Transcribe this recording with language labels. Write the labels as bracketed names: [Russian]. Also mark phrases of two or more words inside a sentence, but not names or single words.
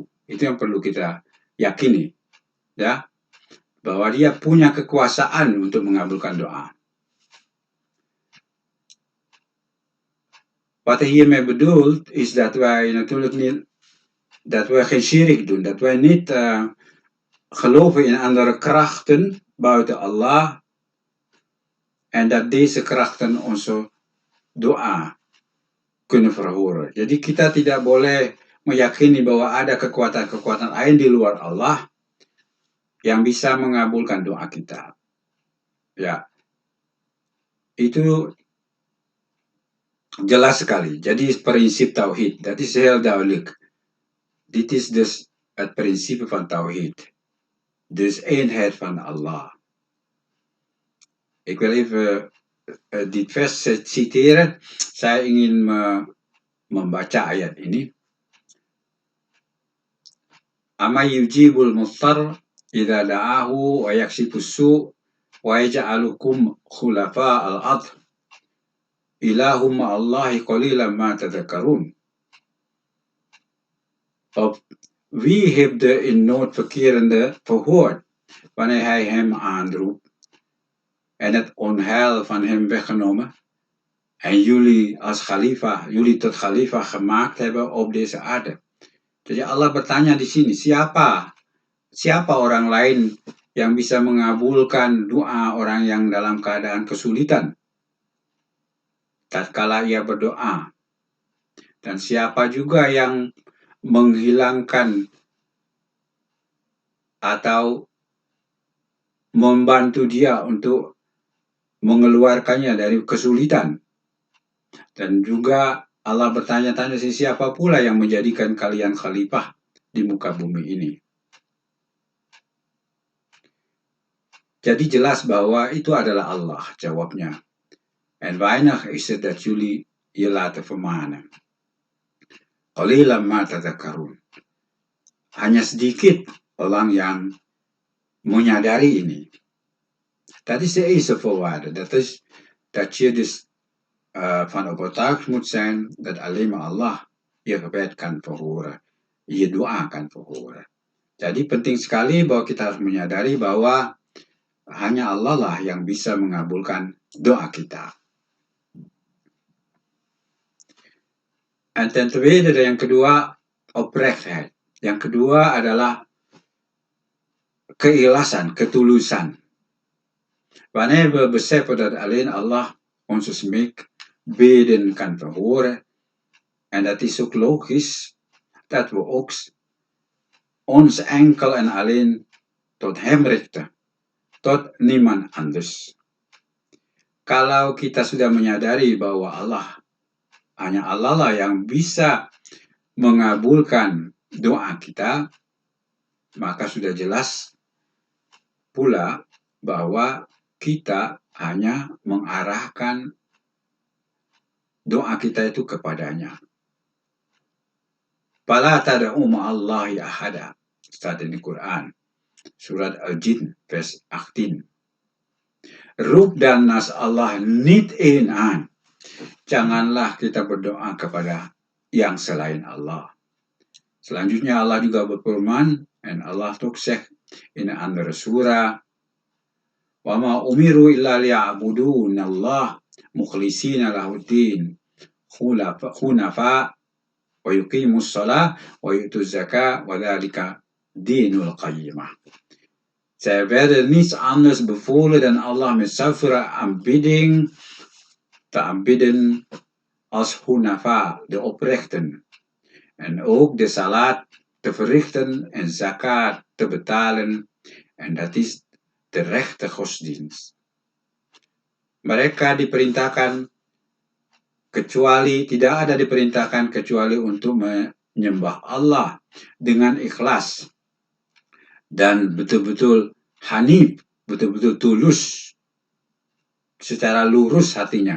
[Indonesian] Itu yang perlu kita yakini, ya, bahwa Dia punya kekuasaan untuk mengabulkan doa. [Dutch] Wat hij hiermee bedoelt is dat wij natuurlijk niet, dat wij geen syirik doen, dat wij niet geloven in andere krachten buiten Allah en dat deze krachten onze doa kunnen verhoren. [Indonesian] Jadi kita tidak boleh meyakini bahwa ada kekuatan-kekuatan lain di luar Allah yang bisa mengabulkan doa kita. Ya, itu jelas sekali. Jadi prinsip tauhid, [Dutch] dat is heel duidelijk. Dit is dus het principe van tauhid. Dus eenheid van Allah. Ik wil even dit vers citeren. [Indonesian] Saya ingin membaca ayat ini. [Arabic] أمن يجيب المضطر إذا دعاه ويكشف السوء ويجعلكم خلفاء الأرض. إلهم الله قليلا ما تذكرون. [Dutch] Of wie heeft de in nood verkerende verhoord wanneer hij hem aanroept en het onheil van hem weggenomen en jullie als khalifa, jullie tot khalifa gemaakt hebben op deze aarde. [Indonesian] Jadi Allah bertanya di sini, siapa orang lain yang bisa mengabulkan doa orang yang dalam keadaan kesulitan tatkala ia berdoa, Dan siapa juga yang menghilangkan atau membantu dia untuk mengeluarkannya dari kesulitan. Dan juga Allah bertanya-tanya, siapa pula yang menjadikan kalian khalifah di muka bumi ini. Jadi jelas bahwa itu adalah Allah, jawabnya. [Dutch] En weinig is het dat jullie je laten vermanen. [Arabic] قليلا ما تذكرون. [Indonesian] Hanya sedikit orang yang menyadari ini. [Dutch] Dat is de eerste voorwaarde. Dat is dat je dus van overtuigd moet zijn dat alleen maar Allah je gebed kan verhoren, je doa kan verhoren. [Indonesian] Jadi penting sekali bahwa kita harus menyadari bahwa hanya Allah lah yang bisa mengabulkan doa kita. [Dutch] En ten tweede, [Indonesian] yang kedua, oprechtheid. Yang kedua adalah keikhlasan, ketulusan. [Dutch] Wanneer we beseffen dat alleen Allah onze smeekbeden kan verhoren, en dat is ook logisch, dat we ook ons enkel en alleen tot Hem richten, tot niemand anders. [Indonesian] Kalau kita sudah menyadari bahwa hanya Allah lah yang bisa mengabulkan doa kita, maka sudah jelas pula bahwa kita hanya mengarahkan doa kita itu kepadanya. [Arabic] فلا تدعوا مع الله أحدا, [Dutch] staat in de Quran, surat Al-Jin, vers 18. Roep dan naast Allah niet één aan. [Indonesian] Janganlah kita berdoa kepada yang selain Allah. Selanjutnya Allah juga berfirman, [Dutch] en Allah ook zegt in een andere surah, [Arabic] وما أمروا إلا ليعبدوا الله مخلصين له الدين حنفاء ويقيموا الصلاة ويؤتوا الزكاة وذلك دين القيمة. [Dutch] Zij werden niets anders bevolen dan Allah met zuivere aanbidding te aanbidden als hunafa, de oprechten. En ook de salat te verrichten en zakat te betalen. En dat is de rechte godsdienst. [Indonesian] Mereka tidak ada diperintahkan kecuali untuk menyembah Allah dengan ikhlas dan betul-betul hanif, betul-betul tulus, secara lurus hatinya.